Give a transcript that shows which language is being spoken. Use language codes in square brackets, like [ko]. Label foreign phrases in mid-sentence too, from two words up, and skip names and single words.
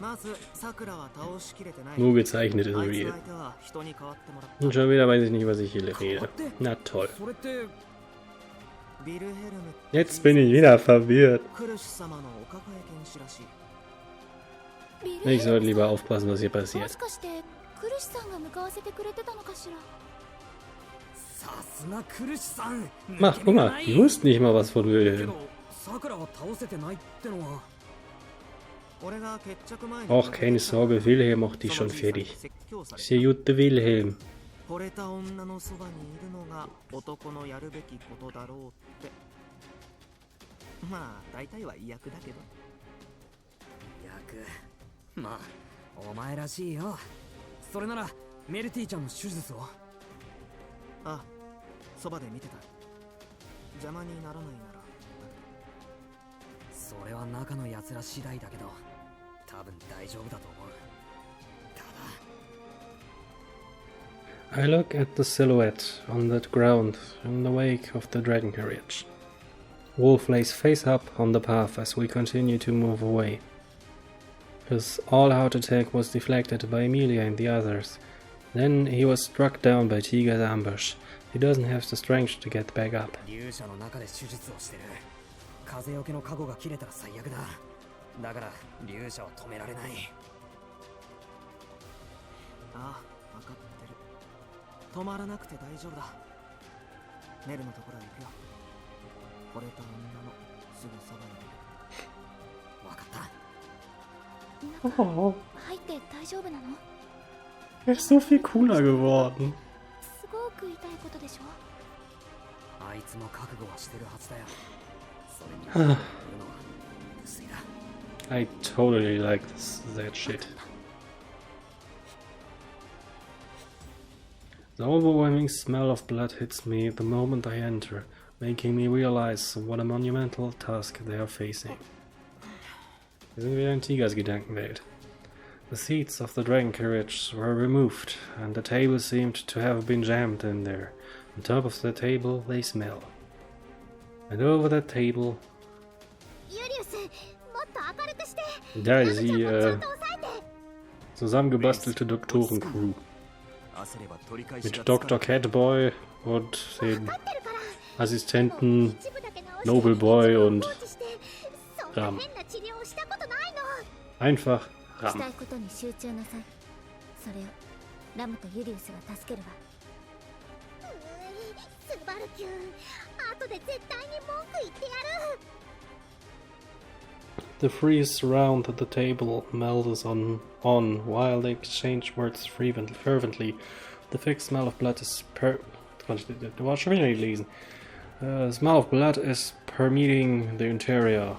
[de] Nur gezeichnet ist real. Und schon wieder weiß ich nicht, was ich hier rede. Na toll. Jetzt bin ich wieder verwirrt. Ich sollte lieber aufpassen, was hier [ja] も [de] passiert. [ja] しかしてクルシさんが向かわせてくれてたのかしら。さすがクルシさん。 [de] Mach, guck mal, die wussten nicht mal was von [ja] け [de] Wilhelm. [ja] どさくらは倒せてないってのは。 Och, keine Sorge, Wilhelm macht dich schon fertig. Ist der gute Wilhelm. 惚れた女のそばにいるのが男のやるべきことだろうって。まあ大体は違約だけど。役。まあお前らしいよ。それならメルティちゃんの手術を。あ、そばで見てた。邪魔にならないなら。それは中の奴ら次第だけど、多分大丈夫だと思う。ただ。 [en] I look at the silhouette on the ground in the wake of the dragon carriage. Wolf lays face up on the path as we continue to move away. His all-out attack was deflected by Emilia and the others. Then he was struck down by Tiger's ambush. He doesn't have the strength to get back up. [ja] 勇者の中で手術をしてる。風よけの加護が切れたら最悪だ。だから勇者は止められない。ああ、分かってる。止まらなくて大丈夫だ。ネルのところへ行くよ。惚れた女のすぐそばにいる。わかった。 Oh, 入って大丈夫なの？ [de] er ist so viel cooler geworden. [ja] すごく痛いことでしょ？あいつも覚悟はしてるはずだよ。それに言うのは無粋だ。 [en] I totally like that shit. The overwhelming smell of blood hits me the moment I enter, making me realize what a monumental task they are facing. [de] Wir sind wieder in Tigers Gedankenwelt. [en] The seats of the dragon carriage were removed, and the table seemed to have been jammed in there. On top of the table they smell. And over that table... [ja] ユリウス、もっと明るくして。 [de] Da ist die [ja] ちゃんと押さえて。 [de] zusammengebastelte Doktorencrew. Mit Dr. Catboy und den Assistenten Nobleboy und Ram. Einfach [ja] したい [de] Ram. [ja] ことに集中なさい。それをラムとユリウスが助けるわ。スバルキュン、後で絶対に文句言ってやる。 [en] The three surround the table. Mel is on while they exchange words fervently. The thick smell of blood is smell of blood is permeating the interior.